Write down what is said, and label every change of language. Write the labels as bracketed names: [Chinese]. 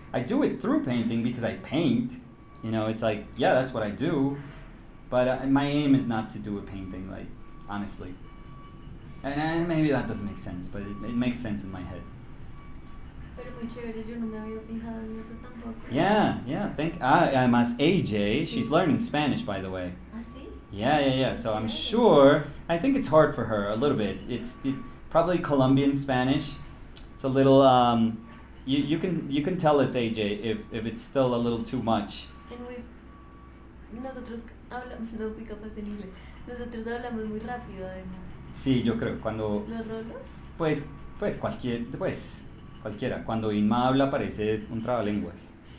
[English] I do it through painting because I paint. It's like, yeah, that's what I do. But my aim is not to do a painting, like, honestly. And maybe that doesn't make sense, but it makes sense in my head. [Spanish] Pero muy chévere, yo no me había fijado en eso tampoco. [English] Yeah. Además, AJ, she's learning Spanish, by the way. [Spanish] ¿Ah, sí? [English] Yeah. So I'm sure, I think it's hard for her a little bit. It's probably Colombian Spanish. It's a little, you can tell us, AJ, if it's still a little too much. [Spanish] Nosotros hablamos, no fui capaz en inglés. Nosotros hablamos muy rápido, además. Sí, yo creo, cuando... ¿Los rolos? Pues cualquiera. Cuando Inma habla parece un trabalenguas.